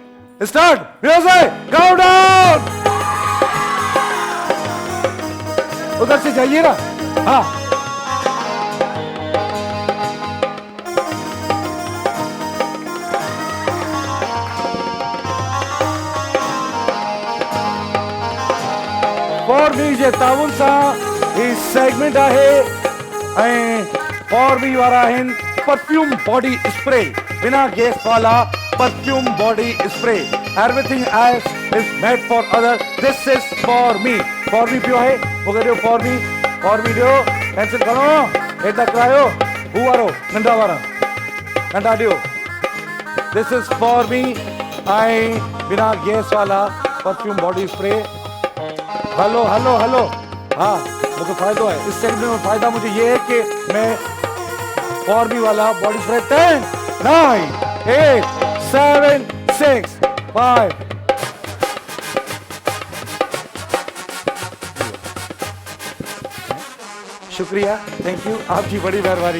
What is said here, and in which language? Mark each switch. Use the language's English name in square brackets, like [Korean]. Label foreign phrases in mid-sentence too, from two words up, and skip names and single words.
[English] start music countdown. [Urdu] ادھر سے جائیے نا. [Sindhi] हाँ फॉर मी जे ताउन सां ही सेगमेंट आहे ऐं फॉर मी वारा आहिनि [English] perfume body spray, [Urdu] بنا گیس والا [English] perfume body spray. everything else is made for other, this is for me. [Sindhi] फॉर मी पियो [Urdu] ہے وہ کہو [Sindhi] फॉर मी ॾियो, कैंसिल करो हेठा करायो हू वारो नंढा वारा नंढा ॾियो। [English] this is for me ऐं [Urdu] بنا گیس والا [English] perfume body spray. [Urdu] ہیلو ہیلو ہیلو، ہاں مجھے فائدہ ہے اس سیگمنٹ میں. فائدہ مجھے یہ ہے کہ میں فور می والا [English] body spray [Urdu] 10 9 8 7 6 5 شکریہ, [English] thank you, [Urdu] آپ کی بڑی مہربانی.